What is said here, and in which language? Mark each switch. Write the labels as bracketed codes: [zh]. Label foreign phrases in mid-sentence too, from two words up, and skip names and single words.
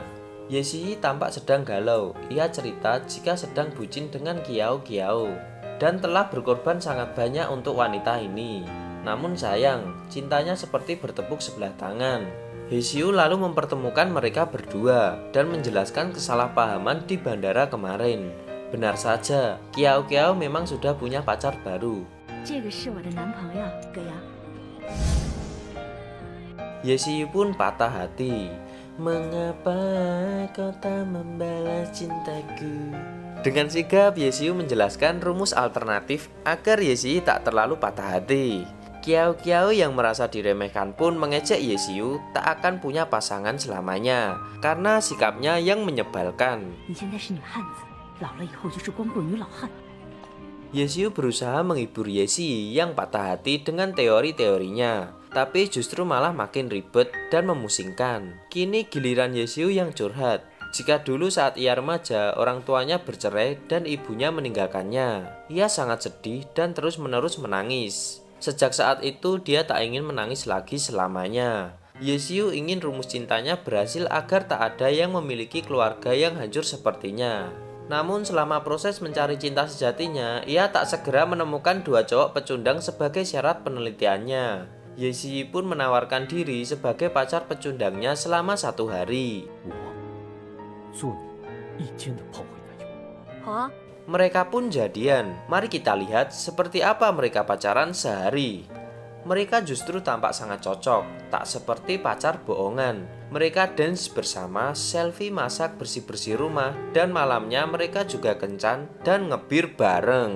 [id] Ye Xiu tampak sedang galau. Ia cerita jika sedang bucin dengan Kiao Kiao dan telah berkorban sangat banyak untuk wanita ini. Namun sayang, cintanya seperti bertepuk sebelah tangan. Ye Xiu lalu mempertemukan mereka berdua dan menjelaskan kesalahpahaman di bandara kemarin. Benar saja, Kiao Kiao memang sudah punya pacar baru. [zh] 这个是我的男朋友，葛阳。 [id] Ye Xiu pun patah hati. Mengapa kau tak membalas cintaku? Dengan sigap Ye Xiu menjelaskan rumus alternatif agar Ye Xiu tak terlalu patah hati. Kiao Kiao yang merasa diremehkan pun mengejek Ye Xiu tak akan punya pasangan selamanya karena sikapnya yang menyebalkan. 你现在是女汉子，老了以后就是光棍女老汉。 Ye Xiu berusaha menghibur Ye Xiu yang patah hati dengan teori-teorinya, tapi justru malah makin ribet dan memusingkan. Kini giliran Ye Xiu yang curhat. Jika dulu saat ia remaja, orang tuanya bercerai dan ibunya meninggalkannya, ia sangat sedih dan terus-menerus menangis. Sejak saat itu, dia tak ingin menangis lagi selamanya. Ye Xiu ingin rumus cintanya berhasil agar tak ada yang memiliki keluarga yang hancur sepertinya. Namun selama proses mencari cinta sejatinya, ia tak segera menemukan 2 cowok pecundang sebagai syarat penelitiannya. Ye Xiu pun menawarkan diri sebagai pacar pecundangnya selama 1 hari. [zh] 我做你1天的炮灰男友。好啊， [id] Mereka pun jadian. Mari kita lihat seperti apa mereka pacaran sehari. Mereka justru tampak sangat cocok, tak seperti pacar bohongan. Mereka dance bersama, selfie, masak, bersih-bersih rumah, dan malamnya mereka juga kencan dan ngebir bareng.